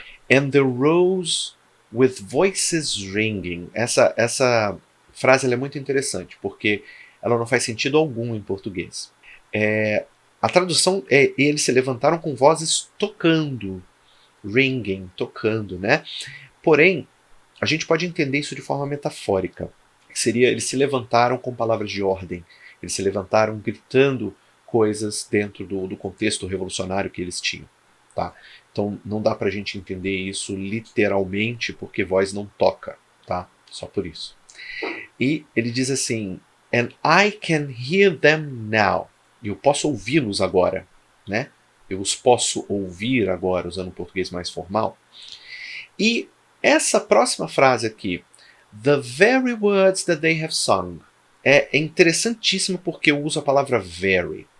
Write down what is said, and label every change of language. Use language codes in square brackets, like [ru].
[en] And the rose with voices ringing. [pt] Essa frase ela é muito interessante, porque ela não faz sentido algum em português. A tradução é eles se levantaram com vozes tocando, ringing, tocando, né? Porém, a gente pode entender isso de forma metafórica. Que seria, eles se levantaram com palavras de ordem, eles se levantaram gritando coisas dentro do contexto revolucionário que eles tinham, tá? Então não dá pra gente entender isso literalmente, porque voz não toca, tá? Só por isso. E ele diz assim, [en] and I can hear them now. [pt] E eu posso ouvi-los agora, né? Eu os posso ouvir agora, usando o português mais formal. E essa próxima frase aqui, [en] the very words that they have sung, [pt] é interessantíssima porque eu uso a palavra very.